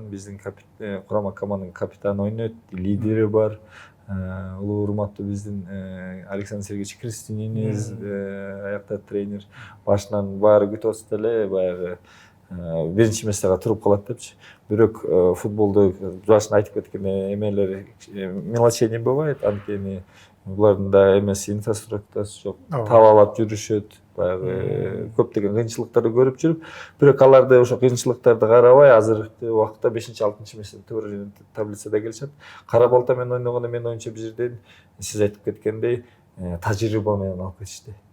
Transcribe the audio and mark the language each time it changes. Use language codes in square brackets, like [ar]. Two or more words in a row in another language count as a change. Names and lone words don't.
[ky] Биздин курама команданын капитаны ойнойт, лидери бар. Улуу урматтуу биздин Александр Сергеевич Крестининиз аякта тренер. Башынан баары күтүп атса эле баягы биринчи месяга туруп калат депчи. Бирок футболдо башында айтып кеткен эмелер [ru] мелочей не бывает. [ky] Анткени булардын да эмес инфраструктурасы жок. Табалап жүрүшөт. Баягы көптөгөн кыйынчылыктарды көрүп жүрүп, бирок аларды ошо кыйынчылыктарды карабай азыркы убакытта 5-6 месте таблицада келишет. Кара балта менен ойногондо мен оюнчу бир жерден сиз айтып кеткендей тажрыйба менен алып кетишти.